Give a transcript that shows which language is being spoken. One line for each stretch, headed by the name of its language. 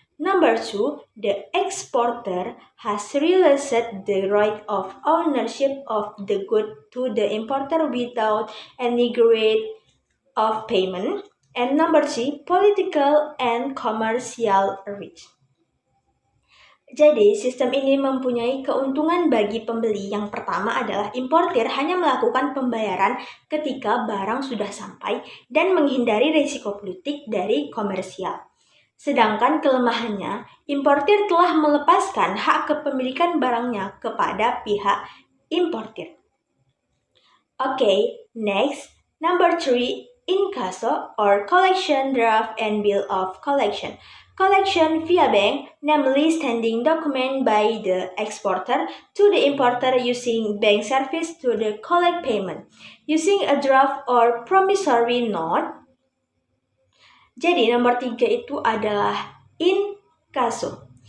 English: Number 2, the exporter has realized the right of ownership of the good to the importer without any grade of payment. And number 3, political and commercial risk.
Indonesian: Jadi, sistem ini mempunyai keuntungan bagi pembeli. Yang pertama adalah importir hanya melakukan pembayaran ketika barang sudah sampai dan menghindari risiko politik dari komersial. Sedangkan kelemahannya, importir telah melepaskan hak kepemilikan barangnya kepada pihak importir.
English: Okay, next, number 3, incasso or collection draft and bill of collection. Collection via bank, namely sending document by the exporter to the importer using bank service to the collect payment, using a draft or promissory note.
Indonesian: Jadi nomor 3 itu adalah incasso.